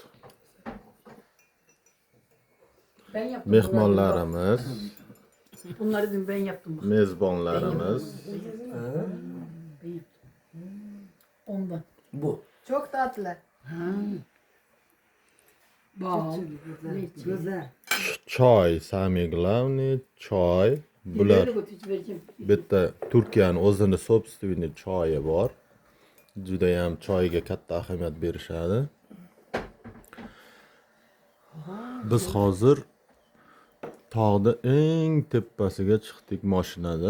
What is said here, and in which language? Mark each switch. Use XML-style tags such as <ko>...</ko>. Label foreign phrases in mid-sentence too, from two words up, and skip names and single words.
<tr>Ben yaptım.</tr> <uz>mehmonlarimiz,</uz> <tr>Bunları dün ben yaptım. Bak.</tr> <uz>mezbonlarimiz.</uz> <tr>Ondan. Bu. Çok tatlı. Bal. Güzel.</tr> <uz>Choy,</uz> <ru>самый главный</ru> <uz>choy. Bular bitta Turkiyaning o'zini собственный choyi bor. Juda ham choyga katta ahamiyat berishadi. Biz hozir tog'da eng tepasiga chiqdik mashinada.</uz>